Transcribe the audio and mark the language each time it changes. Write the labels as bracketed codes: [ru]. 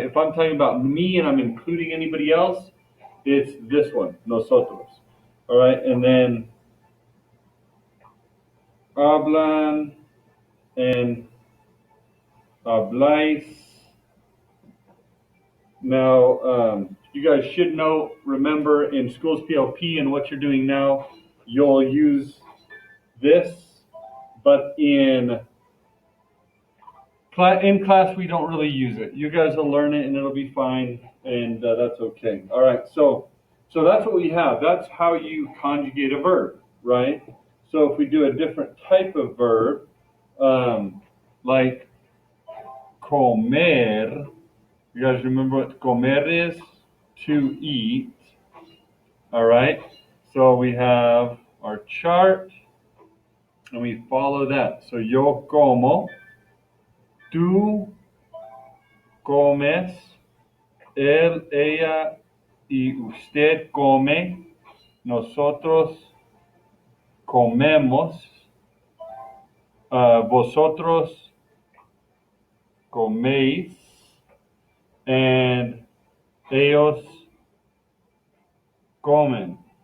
[en] If I'm talking about me and I'm including anybody else, it's this one, nosotros. All right. And then [es] hablan [en] and [es] habláis. [en] Now, you guys should know, remember in school's PLP and what you're doing now, you'll use this, but in class we don't really use it. You guys will learn it and it'll be fine, and that's okay. All right, so that's what we have. That's how you conjugate a verb, right? So if we do a different type of verb, like comer, you guys remember what comer is? To eat. All right, so we have our chart and we follow that. [es] So yo como, tú comes, él, ella y usted come, nosotros comemos, vosotros coméis, and ellos comen.